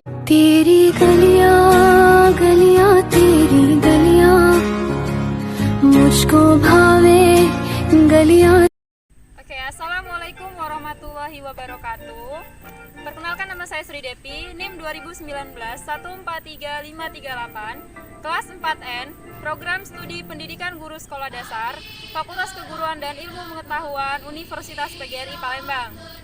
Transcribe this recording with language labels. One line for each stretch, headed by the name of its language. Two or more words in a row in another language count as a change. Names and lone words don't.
Hindi: तेरी गलियां गलियां तेरी गलियां मुझको भावे गलियां.
Arabic: Oke, السلام عليكم ورحمة الله وبركاته.
Indonesian: Perkenalkan, nama saya Sri Depi, NIM 2019 143538, kelas 4N, Program Studi Pendidikan Guru Sekolah Dasar, Fakultas Keguruan dan Ilmu Pengetahuan, Universitas PGRI Palembang.